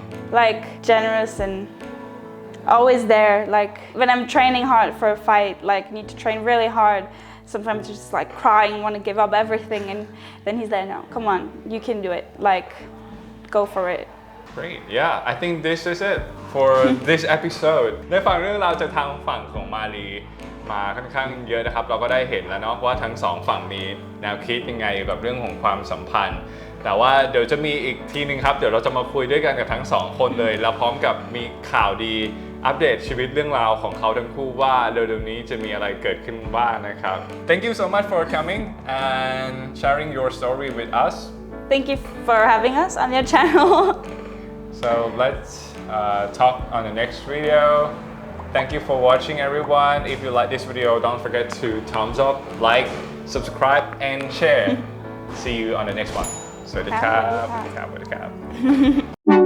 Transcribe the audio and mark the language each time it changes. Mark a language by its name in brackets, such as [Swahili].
[English] Like generous and always there. Like when I'm training hard for a fight, like need to train really hard, sometimes just like crying, want to give up everything, and then he's there, no, come on, you can do it. Like go for it. Great, yeah, I think this is it for this episode. [Thai] ได้ฟังเรื่องราวจากทางฝั่งของมาลีมาค่อนข้างเยอะนะครับเราก็ได้เห็นแล้วเนาะว่าทั้งสองฝั่งมีแนวคิดยังไงกับเรื่องของความสัมพันธ์แต่ว่าเดี๋ยวจะมีอีกทีนึงครับเดี๋ยวเราจะมาคุยด้วยกันกับทั้งสองคนเลยแล้วพร้อมกับมีข่าวดีอัปเดตชีวิตเรื่องราวของเขาทั้งคู่ว่าเร็วๆนี้จะมีอะไรเกิดขึ้นบ้างนะครับ [English] Thank you so much for coming and sharing your story with us. Thank you for having us on your channel. So let's talk on the next video. Thank you for watching everyone. If you like this video, don't forget to thumbs up, like, subscribe, and share. See you on the next one. [Thai] สวัสดีครับ สวัสดีครับ